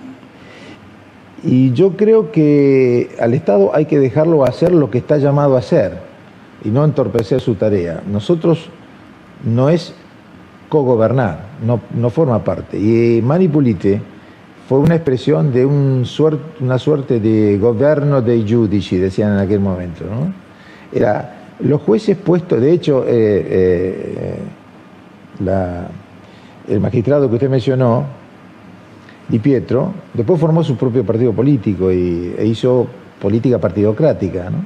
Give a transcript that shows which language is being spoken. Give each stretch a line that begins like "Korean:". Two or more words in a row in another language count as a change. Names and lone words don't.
Spanish: Y yo creo que al Estado hay que dejarlo hacer lo que está llamado a hacer y no entorpecer su tarea. Nosotros no es cogobernar, no forma parte. Y Manipulite fue una expresión de una suerte de gobierno
Italian: dei giudici,
Spanish: decían en aquel momento, ¿no? Era los jueces puestos, de hecho, el magistrado que usted mencionó, Di Pietro, después formó su propio partido político e hizo política partidocrática, ¿no?